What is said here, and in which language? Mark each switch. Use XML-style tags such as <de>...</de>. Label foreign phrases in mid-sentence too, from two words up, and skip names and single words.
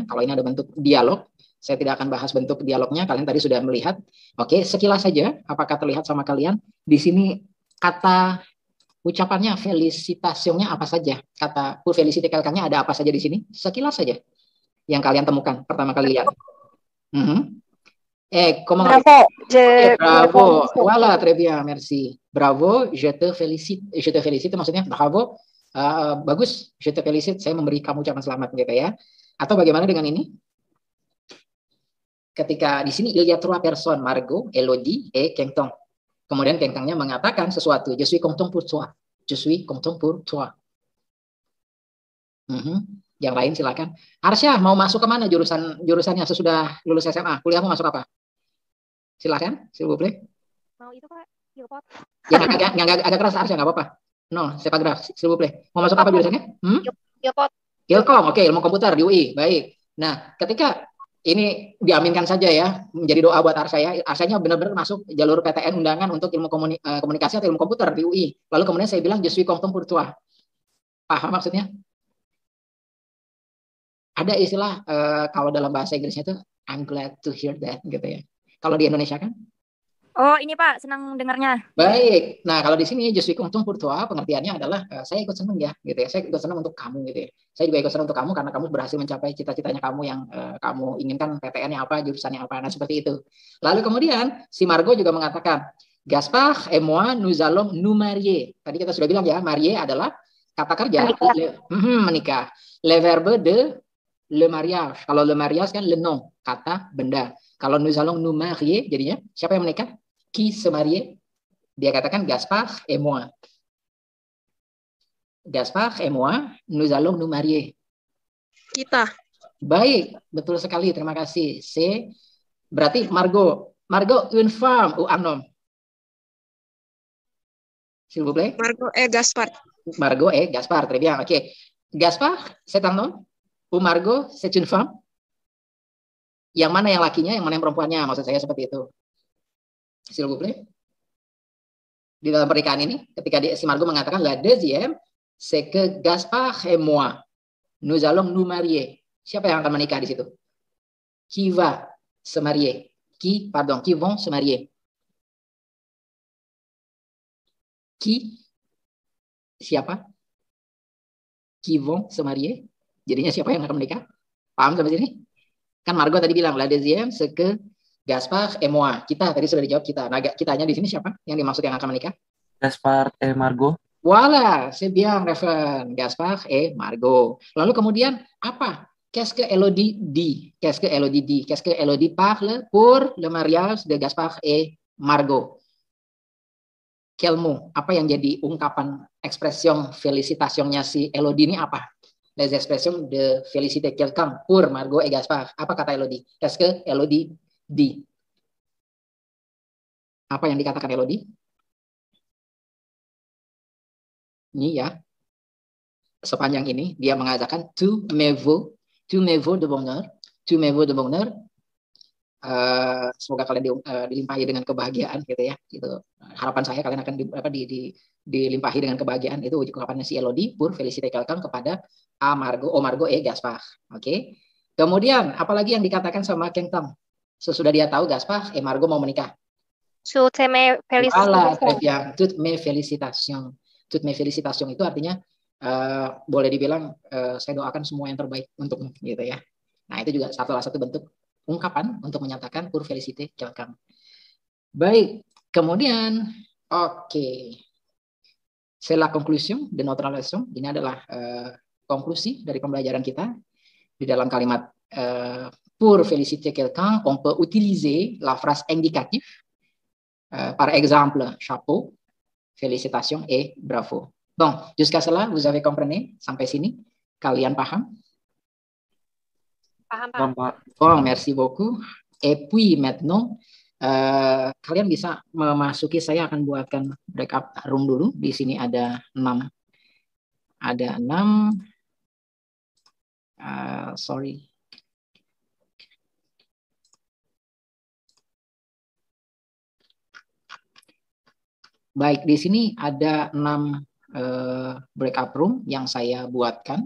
<id>Kalau ini ada bentuk dialog, saya tidak akan bahas bentuk dialognya, kalian tadi sudah melihat. Oke, sekilas saja apakah terlihat sama kalian? Di sini kata ucapannya felicitationnya apa saja? Kata</id> <fr>pour féliciter quelqu'un-</fr> <id>nya ada apa saja di sini? Sekilas saja yang kalian temukan pertama kali lihat.</id> <fr>Bravo. Bravo. Voilà, très bien, merci. Bravo, je te félicite. Je te félicite maksudnya bravo.</fr> <id>Bagus,</id> <fr>je te félicite.</fr> <id>Saya memberi kamu ucapan selamat gitu ya. Atau bagaimana dengan ini? Ketika di sini</id> <fr>il y a 3 personnes, Margot, Elodie, et Kengtong.</fr> <id>Kemudian Kengtongnya mengatakan sesuatu.</id> <fr>Je suis content pour toi. Je suis content pour toi.</fr> <id>Yang lain silakan. Arsya mau masuk ke mana jurusannya sesudah lulus SMA? Kuliahmu masuk apa? Silakan,</id> <fr>s'il vous plaît.</fr> <id>Mau itu Pak, Ilpot. Ya agak keras Arsya, nggak apa-apa.</id> <fr>No, c'est pas grave, s'il vous plaît.</fr> <id>Mau masuk apa jurusannya? Ilpot. Ilkom, oke, ilmu komputer di UI. Baik. Nah, ketika ini diaminkan saja ya, menjadi doa buat Arsya ya. Arsanya benar-benar masuk jalur PTN undangan untuk ilmu komunikasi atau ilmu komputer di UI. Lalu kemudian saya bilang</id> <fr>je suis content pour toi.</fr> <id>Paham maksudnya? Ada istilah kalau dalam bahasa Inggrisnya itu</id> <en>I'm glad to hear that</en> <id>gitu ya. Kalau di Indonesia kan? Oh, ini Pak, senang dengarnya. Baik. Nah, kalau di sini</id> <fr>je suis content pour toi</fr> <id>pengertiannya adalah saya ikut senang ya gitu ya. Saya ikut senang untuk kamu gitu ya. Saya juga ikut senang untuk kamu karena kamu berhasil mencapai cita-citanya kamu yang kamu inginkan, PTN-nya apa, jurusannya apa. Nah, seperti itu. Lalu kemudian si Margot juga mengatakan,</id> <fr>Gaspard et moi nous allons nous marier.</fr> <id>Tadi kita sudah bilang ya, marier adalah kata kerja menikah.</id> <fr>Le verbe de le mariage. Kalau le mariage kan le nom,</fr> <id>kata benda.</id> <fr>Kalau nous allons nous marier,</fr> <id>jadinya siapa yang menikah?</id> <fr>Qui se marie?</fr> <id>Dia katakan</id> <fr>Gaspard et moi. Gaspard et moi, nous allons nous marier.</fr> <id>Kita. Baik, betul sekali. Terima kasih. C. Berarti Margot.</id> <fr>Margot, une femme ou un homme? S'il vous plaît. Margot et Gaspard. Margot et Gaspard, très bien. Ok. Gaspard, c'est un homme? Ou Margot, c'est une femme?</fr> <id>Yang mana yang lakinya, yang mana yang perempuannya? Maksud saya seperti itu.</id> <fr>S'il vous plaît.</fr> <id>di dalam pernikahan ini, ketika si Margot mengatakan</id> <fr>la deuxième, c'est que Gaspard et moi, nous allons nous marier.</fr> <id>Siapa yang akan menikah di situ?</id> <fr>Qui va se marier? Qui vont se marier? Qui? Siapa? Qui vont se marier?</fr> <id>Jadinya siapa yang akan menikah? Paham sampai sini? Kan Margot tadi bilang</id> <fr>la deuxième, c'est que Gaspard et moi.</fr> <id>Kita tadi sudah dijawab kita. Nah, kitanya di sini siapa yang dimaksud yang akan menikah?</id> <fr>Gaspard et Margot. Voilà, c'est bien, Reven. Gaspard et Margot.</fr> <id>Lalu kemudian apa?</id> <fr>Qu'est-ce que Elodie dit? Qu'est-ce que Elodie dit? Qu'est-ce que Elodie parle pour le mariage de Gaspard et Margot? Quel mot?</fr> <id>Apa yang jadi ungkapan expression félicitationnya si Elodie ini apa?</id> <fr>Les expressions de féliciter quelqu'un pour Margot et Gaspard.</fr> <id>Apa kata Elodie?</id> <fr>Qu'est-ce que Elodie dit?</fr> <id>Apa yang dikatakan Elodie? Ini ya, sepanjang ini dia mengatakan</id> <fr>tous mes vœux de bonheur, tous mes vœux de bonheur.</fr> <id>Semoga kalian dilimpahi dengan kebahagiaan gitu ya. Gitu. Harapan saya kalian akan dilimpahi dengan kebahagiaan. Itu ungkapannya si Elodie</id> <fr>pour féliciter quelqu'un</fr> <id>kepada Margot et Gaspard. Oke. Kemudian apalagi yang dikatakan sama Kentang? Sesudah dia tahu Gaspard et Margot mau menikah.</id> <fr>Toutes mes félicitations. Voilà, toutes mes félicitations. Toutes mes félicitations</fr> <id>itu artinya boleh dibilang saya doakan semua yang terbaik untukmu gitu ya. Nah, itu juga salah satu bentuk ungkapan untuk menyatakan</id> <fr>pour féliciter quelqu'un.</fr> <id>Baik, kemudian</id> <fr>c'est la conclusion de notre leçon.</fr> <id>Ini adalah konklusi dari pembelajaran kita. Di dalam kalimat</id> <fr>pour féliciter quelqu'un, on peut utiliser la phrase indicative. Par exemple, chapeau, félicitations et bravo. Bon, jusqu'à cela, vous avez compris?</fr> <id>Sampai sini, kalian paham? Paham, Pak.</id> <fr>Bon, merci beaucoup. Et puis maintenant,</fr> <id>kalian bisa memasuki, saya akan buatkan</id> <en>backup room</en> <id>dulu. Di sini ada 6. Ada 6.</id> <en>Sorry.</en> <id>Baik, di sini ada 6</id> <en>breakup room</en> <id>yang saya buatkan.</id>